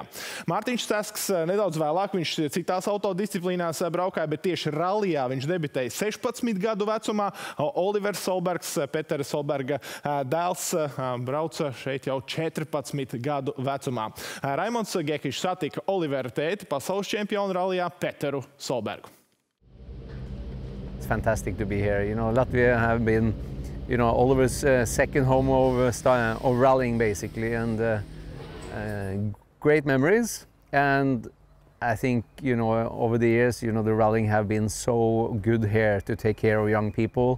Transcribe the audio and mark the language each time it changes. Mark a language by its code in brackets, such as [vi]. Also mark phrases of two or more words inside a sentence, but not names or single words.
[lv] Mārtiņš Stasks nedaudz vēlāk, viņš citās autodisciplīnās braukāja, bet tieši Rallijā viņš debitēja 16 gadu vecumā. Olivers Solbergs, Petera Solberga dēls, brauca šeit jau 14 gadu vecumā. Raimonds Gekišs satika Olivera tēti, pasaules čempionu Rallijā Peteru Solbergu. [en] It's fantastic to be here. You know, Latvia have been, you know, Oliver's second home of rallying basically, and great memories. And I think, you know, over the years, you know, the rallying have been so good here to take care of young people.